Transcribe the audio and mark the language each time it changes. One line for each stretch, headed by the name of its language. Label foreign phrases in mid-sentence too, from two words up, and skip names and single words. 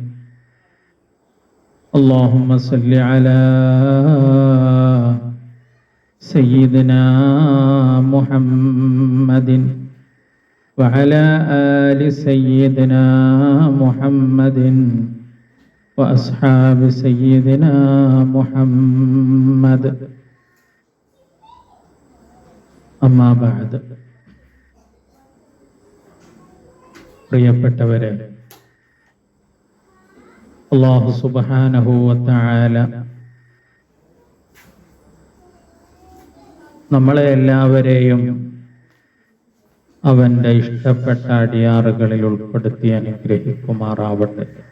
Arabic: اللهم صل على سيدنا محمد وعلى آل سيدنا محمد وأصحاب سيدنا محمد. أما بعد.
Malayalam: പ്രിയപ്പെട്ടവരെ,
Arabic: الله سبحانه وتعالى
Malayalam: നമ്മളെ എല്ലാവരെയും അവന്റെ ഇഷ്ടപ്പെട്ട അടിയാറുകളിൽ ഉൾപ്പെടുത്തി അനുഗ്രഹിക്കുമാറാവട്ടെ.